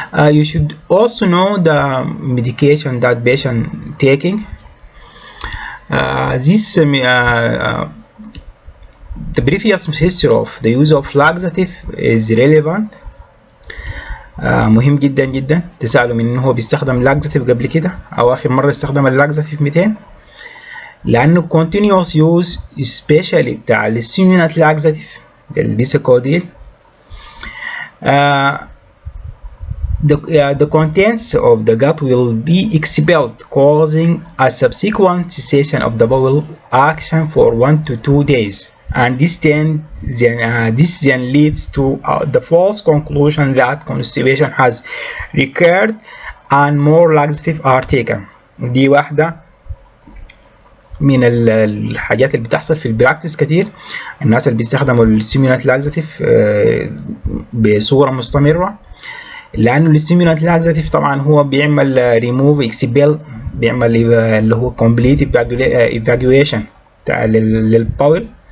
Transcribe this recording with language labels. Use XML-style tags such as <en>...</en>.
<en>You should also know the medication that patient taking. The previous history of the use of laxative is relevant.</en> <ar>مهم جدا جدا تسألوا من انه هو بيستخدم لاكزاتيف قبل كده او اخر مرة استخدم اللاكزاتيف 200 لانه</ar> <en>continuous use especially</en> <ar>بتاع السيمينات لاكزاتيف البيساكوديل.</ar> <en>The contents of the gut will be expelled, causing a subsequent cessation of the bowel action for 1 to 2 days. And this then leads to the false conclusion that constipation has recurred and more laxative are taken.</en> <ar>دي واحدة من الحاجات اللي بتحصل في البراكتس كتير. الناس اللي بيستخدموا السيمينات لاكزاتيف بصورة مستمرة، لأنه السيمينات لاكزاتيف طبعا هو بيعمل ريموف اكسبيل، بيعمل اللي هو</ar> <en>complete evacuation</en> <ar>للباول،</ar>